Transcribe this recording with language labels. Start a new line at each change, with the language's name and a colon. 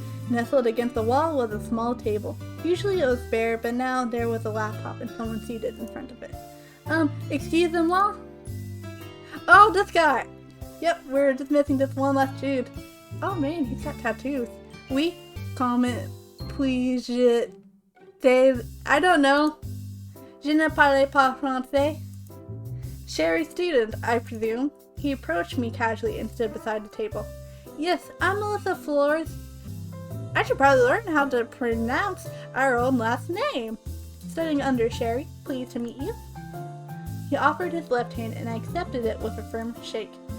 English: Nestled against the wall was a small table. Usually it was bare, but now there was a laptop and someone seated in front of it. Excuse me, law? Oh, this guy! Yep, we're just missing this one last dude. Oh man, he's got tattoos. Oui, comment, please, I don't know.
French: Je ne parle pas français.
English: Sherry student, I presume. He approached me casually and stood beside the table. Yes, I'm Melissa Flores. I should probably learn how to pronounce our own last name. Studying under Sherry, pleased to meet you. He offered his left hand and I accepted it with a firm shake.